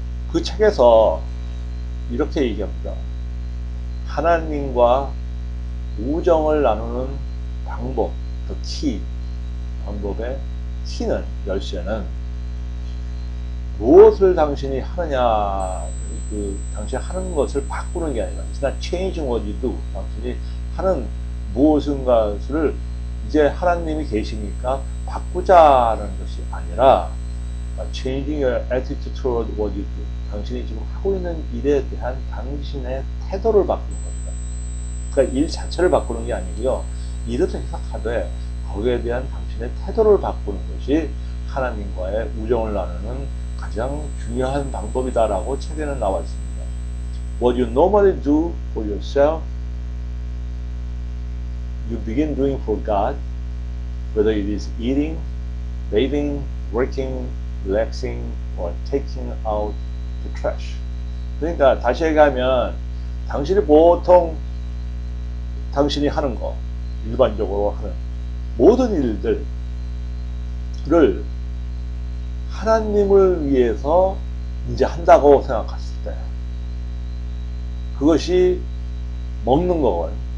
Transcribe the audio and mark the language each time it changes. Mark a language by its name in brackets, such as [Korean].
[Korean] 그 책에서 이렇게 얘기합니다. 하나님과 우정을 나누는 방법, [English] the key, [Korean] 방법의 키는, 열쇠는 무엇을 당신이 하느냐, 당신이 하는 것을 바꾸는 게 아니라 [English] it's not changing what you do. [Korean] 당신이 하는 무엇인가를 이제 하나님이 계시니까 바꾸자는 것이 아니라 [English] changing your attitude toward what you do. [Korean] 당신이 지금 하고 있는 일에 대한 당신의 태도를 바꾸는 겁니다. 그러니까 일 자체를 바꾸는 게 아니고요. 일을 해석하되 거기에 대한 당신의 태도를 바꾸는 것이 하나님과의 우정을 나누는 가장 중요한 방법이다라고 책에는 나와 있습니다. [English] What you normally do for yourself, you begin doing for God, whether it is eating, bathing, working, relaxing, or taking out the trash. [Korean] 그러니까 다시 얘기하면 당신이 보통 당신이 하는 거, 일반적으로 하는 모든 일들을 하나님을 위해서 이제 한다고 생각했을 때 그것이 먹는 거건,